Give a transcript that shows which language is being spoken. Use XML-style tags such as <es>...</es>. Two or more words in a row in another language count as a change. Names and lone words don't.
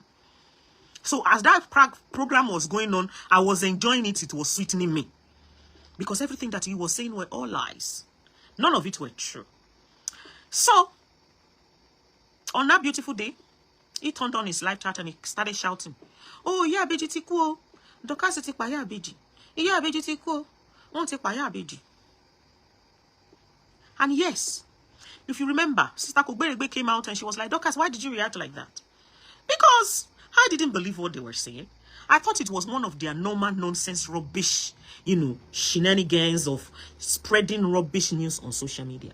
<en>So as that program was going on, I was enjoying it. It was sweetening me. Because everything that he was saying were all lies. None of it were true. So, on that beautiful day, he turned on his live chat and he started shouting, "Oh, yeah,</en> <yo>Beji ti ku o. Dorcas ti pa ya Beji. Iya Beji ti ku o. Won ti pa ya Beji."</yo> <en>And yes, if you remember, Sister Kogberegbe came out and she was like, Dorcas, why did you react like that? Because I didn't believe what they were saying. I thought it was one of their normal nonsense rubbish, shenanigans of spreading rubbish news on social media.</en>